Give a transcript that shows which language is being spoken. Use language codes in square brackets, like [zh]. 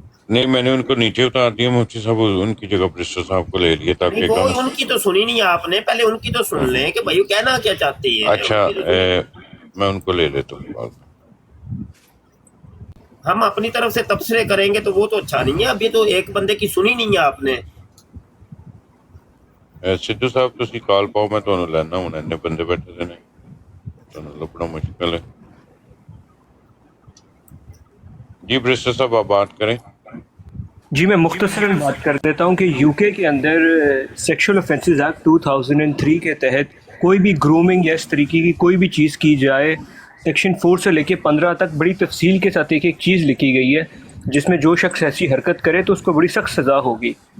[hi] नहीं मैंने उनको नीचे उतार दिया मुफ्ती साहब, उनकी जगह बरिस्टर साहब को ले लिया ताकि वो उनकी तो सुनी नहीं आपने, पहले उनकी तो सुन लें कि भाई कहना क्या चाहते हैं। अच्छा मैं उनको ले लेता हूँ। हम अपनी तरफ से तबसरे करेंगे तो वो तो अच्छा नहीं है। अभी तो एक बंदे की सुनी नहीं है आपने। [pa] सिद्धू साहब तुसी कॉल पाओ, मैं ਤੁਹਾਨੂੰ ਲੈਣਾ ਹੁਣ, ਇੰਨੇ ਬੰਦੇ ਬੈਠੇ ਦੇ ਨੇ, ਤੁਹਾਨੂੰ ਲੱਭਣਾ मुश्किल है। [hi] जी बरिस्टर साहब आप बात करें। जी मैं मुख्तसरन बात कर देता हूँ कि यूके के अंदर सेक्सुअल ऑफेंसेस एक्ट 2003 के तहत कोई भी ग्रूमिंग या इस तरीके की कोई भी चीज़ की जाए, सेक्शन 4 से लेके 15 तक बड़ी तफसील के साथ एक चीज़ लिखी गई है, जिसमें जो शख्स ऐसी हरकत करे तो उसको बड़ी सख्त सज़ा होगी।